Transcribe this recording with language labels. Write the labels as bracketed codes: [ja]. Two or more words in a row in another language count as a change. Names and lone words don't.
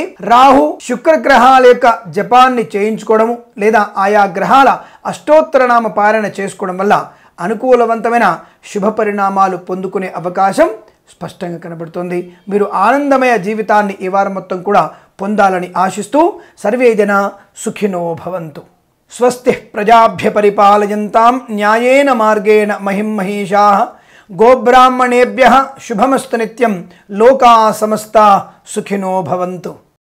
[te] రాహు శుక్ర గ్రహాల యొక్క జపాన్ని చేయించుకోవడము లేదా ఆయా గ్రహాల అష్టోత్తరనామ పారాయణ చేసుకోవడం వల్ల అనుకూలవంతమైన శుభ పరిణామాలు పొందుకునే అవకాశం స్పష్టంగా కనబడుతుంది. మీరు ఆనందమయ జీవితాన్ని ఈ వారం మొత్తం కూడా పొందాలని ఆశిస్తూ [sa] సర్వే జనా సుఖినో భవంతు. స్వస్తి ప్రజాభ్య పరిపాలయంతాం న్యాయేన మార్గేణ మహిం మహీషాః గోబ్రాహ్మణేభ్యః శుభమస్తు నిత్యం లోకా సమస్తా సుఖినో భవంతు.